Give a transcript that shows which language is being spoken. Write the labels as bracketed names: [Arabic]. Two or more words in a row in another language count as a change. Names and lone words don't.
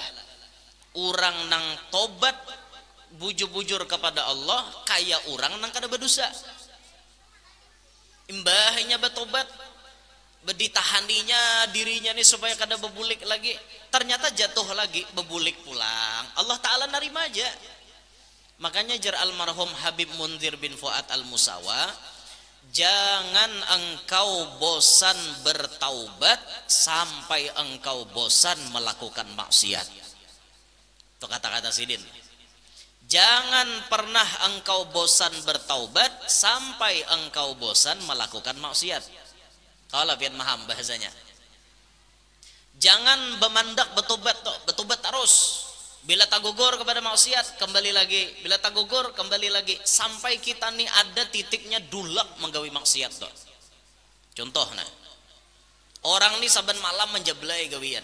[Banjar] Orang nang tobat bujur-bujur kepada Allah kayak orang nang kada berdosa. Imbahnya bertobat, beditahaninya dirinya nih supaya kada bebulik lagi, ternyata jatuh lagi bebulik pulang. [Arabic] الله تعالى [Banjar] narima aja. Makanya jar almarhum Habib Munzir bin Fuad al-Musawa, [Indonesian] jangan engkau bosan bertaubat sampai engkau bosan melakukan maksiat. Itu kata-kata Sidin. Jangan pernah engkau bosan bertaubat sampai engkau bosan melakukan maksiat. [Banjar] Kalau pian maham bahasanya. Jangan bemandak bertobat terus. Bila tak gugur kepada maksiat kembali lagi, bila tak gugur kembali lagi, sampai kita nih ada titiknya dulak menggawi maksiat toh. Contoh nah, orang nih saban malam menjeblai gawian.